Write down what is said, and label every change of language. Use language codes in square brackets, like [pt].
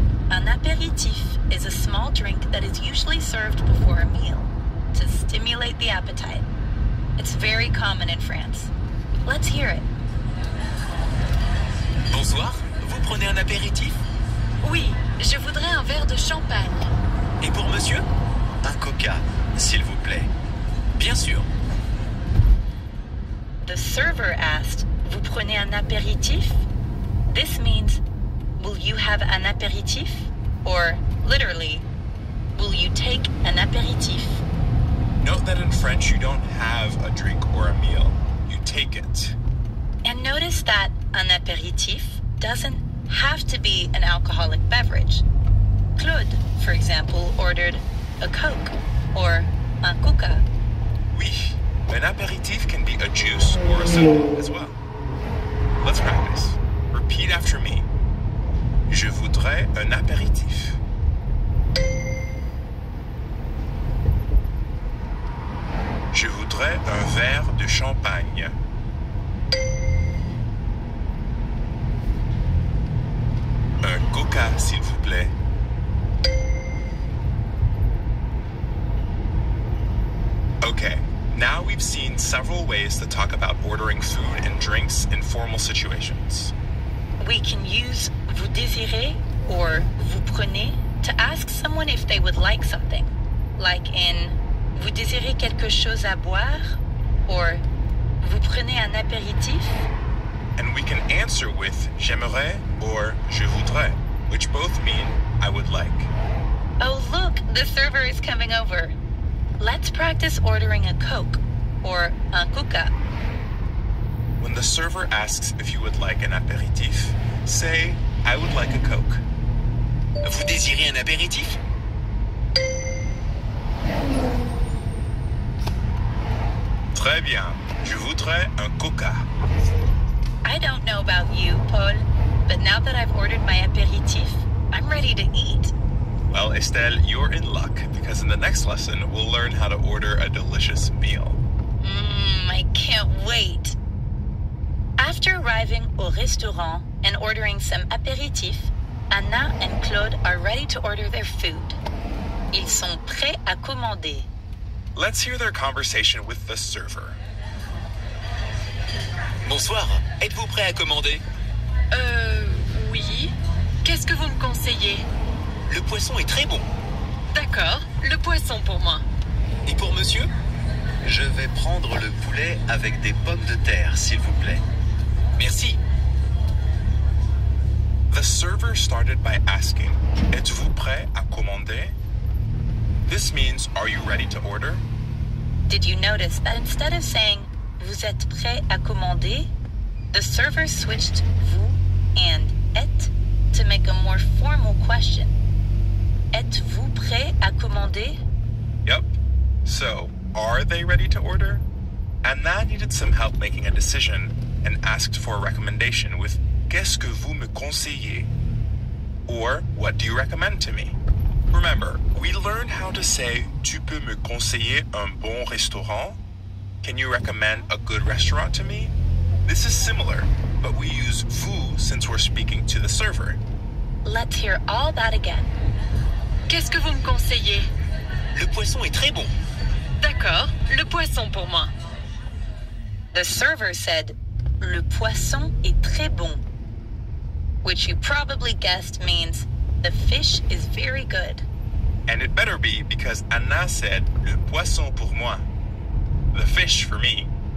[en] Un apéritif is a small drink that is usually served before a meal to stimulate the appetite. It's very common in France. Let's hear it. [fr] Bonsoir, vous prenez un apéritif? Oui, je voudrais un verre de champagne. Et pour monsieur? Un coca, s'il vous plaît. Bien sûr. [en] The server asked, [fr] vous prenez un apéritif? [en] This means, will you have an apéritif? Or, literally, will you take an apéritif? Note that in French you don't have a drink or a meal. You take it. And notice that an apéritif doesn't have to be an alcoholic beverage. Claude, for example, ordered a Coke or [fr] un coca. [en] Oui, an apéritif can be a juice or a soda as well. Let's practice. Repeat after me. [fr] Je voudrais un apéritif. Je voudrais un verre de champagne. Un coca, s'il vous plaît. [en] Okay, now we've seen several ways to talk about ordering food and drinks in formal situations. We can use vous désirez or vous prenez to ask someone if they would like something, like in [fr] vous désirez quelque chose à boire [en] or [fr] vous prenez un apéritif. [en] And we can answer with j'aimerais or je voudrais, which both mean I would like. Oh, look, the server is coming over. Let's practice ordering a Coke or [fr] un coca. [en] When the server asks if you would like an apéritif, say, I would like a Coke. [fr] Vous désirez un apéritif? Très bien, je voudrais un coca. [en] I don't know about you, Paul, but now that I've ordered my apéritif, I'm ready to eat. Well, Estelle, you're in luck, because in the next lesson, we'll learn how to order a delicious meal. I can't wait. After arriving [fr] au restaurant [en] and ordering some apéritif, Anna and Claude are ready to order their food. [fr] Ils sont prêts à commander. [en] Let's hear their conversation with the server. [fr] Bonsoir, êtes-vous prêt à commander? Oui. Qu'est-ce que vous me conseillez? Le poisson est très bon. D'accord, le poisson pour moi. Et pour monsieur? Je vais prendre le poulet avec des pommes de terre, s'il vous plaît. Merci. [en] The server started by asking, [fr] êtes-vous prêt à commander? [en] This means, are you ready to order? Did you notice that instead of saying, [fr] vous êtes prêt à commander, [en] the server switched vous and et to make a more formal question? [fr] Êtes-vous prêt à commander? [en] Yep. So, are they ready to order? Anna needed some help making a decision and asked for a recommendation with [fr] qu'est-ce que vous me conseillez? [en] Or, what do you recommend to me? Remember, we learned how to say [fr] tu peux me conseiller un bon restaurant? [en] Can you recommend a good restaurant to me? This is similar, but we use vous since we're speaking to the server. Let's hear all that again. [fr] Qu'est-ce que vous me conseillez? Le poisson est très bon. D'accord, le poisson pour moi. [en] The server said, [fr] le poisson est très bon, [en] which you probably guessed means the fish is very good. And it better be because Anna said [fr] le poisson pour moi. [en] The fish for me.